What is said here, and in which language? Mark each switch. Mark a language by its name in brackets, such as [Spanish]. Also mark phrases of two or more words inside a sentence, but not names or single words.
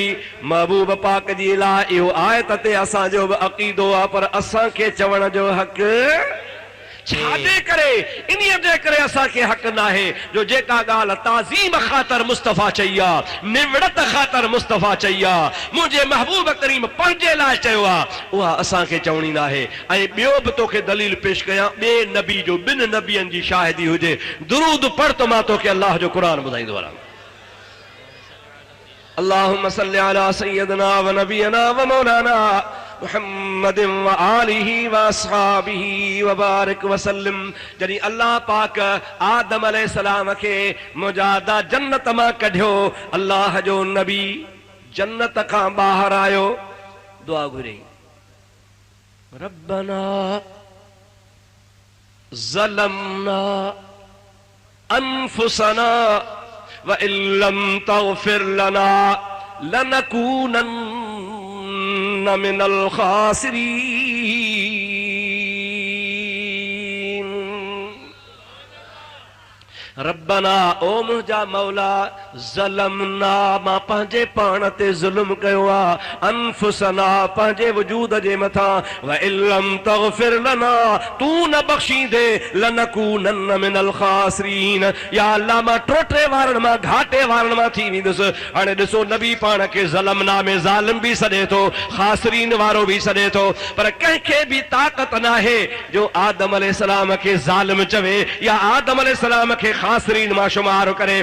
[Sindhi] महबूब पाक जी लाइ इहो आयत ते असांजो बि अक़ीदो आहे, पर असांखे चवण जो हक़ छाजे करे, इन्हीअ जे करे असांखे हक़ नाहे जो जेका ॻाल्हि ताज़ीम ख़ातिर मुस्तफ़ा चई आहे, निवड़त ख़ातिर मुस्तफ़ा चई आहे, मुंहिंजे महबूब करीम पंहिंजे लाइ चयो आहे, उहा असांखे चवणी नाहे। ऐं ॿियो बि तोखे दलील पेश कयां, ॿिए नबी जो, ॿिनि नबियनि जी शाहिदी हुजे। दुरूद पढ़ त मां तोखे अल्लाह जो क़ुर ॿुधाईंदो वञा। [Arabic] اللهم صل على سيدنا و نبينا و مولانا محمد و آله و أصحابه و بارك و سلم. [Sindhi] जॾहिं अल्लाह पाक आदम अलैहिस्सलाम खे मुजादा जन्नत मां कढियो, अल्लाह जो नबी जन्नत खां ॿाहिरि आयो, दुआ घुरियईं, [Arabic] ربنا ظلمنا أنفسنا و إن لم تغفر لنا لنكونن من الخاسرين. [Sindhi] रब्बना ओ मुंहिंजा मौला ज़लमना, मां पंहिंजे पाण ते ज़ुल्म कयो आहे, अनफुसना पंहिंजे वजूद जे मथां, [Arabic] و إن لم تغفر لنا [Sindhi] तू न बख़्शींदे [Arabic] لنكونن من الخاسرين. [Sindhi] या अल्लाह मां टोटे वारनि मां, घाटे वारनि मां थी वेंदुसि। हाणे ॾिसो नबी पाण खे ज़लमना में ज़ालिम बि सॾे थो, खासिरीन वारो बि सॾे थो, पर कंहिंखे बि ताक़त नाहे जो आदम अलैहिस्सलाम खे ज़ालिम चवे या आदम अलैहिस्सलाम खे खासिरीन मां शुमार करे।